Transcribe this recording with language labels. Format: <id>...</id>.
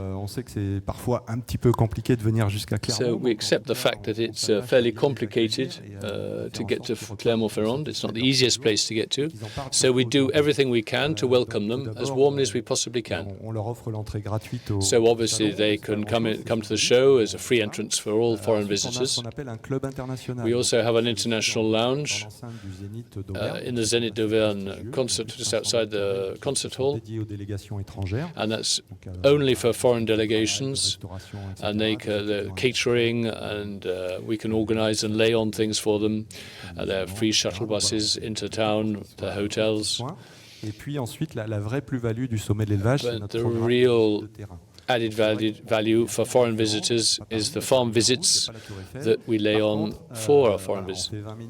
<fr>On sait que c'est parfois un petit peu compliqué de venir jusqu'à Clermont.</fr> <en>So we accept the fact that it's fairly complicated to get to Clermont-Ferrand. It's not the easiest place to get to. So we do everything we can to welcome them as warmly as we possibly can.</en> <fr>On leur offre l'entrée gratuite au</fr> <en>So obviously they can come to the show as a free entrance for all foreign visitors.</en> <fr>On appelle un club international.</fr> <en>We also have an international lounge in the Zénith d'Auvergne concert just outside the concert hall, and that's only for foreign delegations, and they the catering, and we can organize and lay on things for them. There are free shuttle buses into town, the hotels.</en> <fr>Et puis ensuite, la vraie plus-value du sommet de l'élevage, c'est notre programme de terrain.</fr> <en>Added value for foreign visitors is the farm visits that we lay on for our foreign visitors.</en>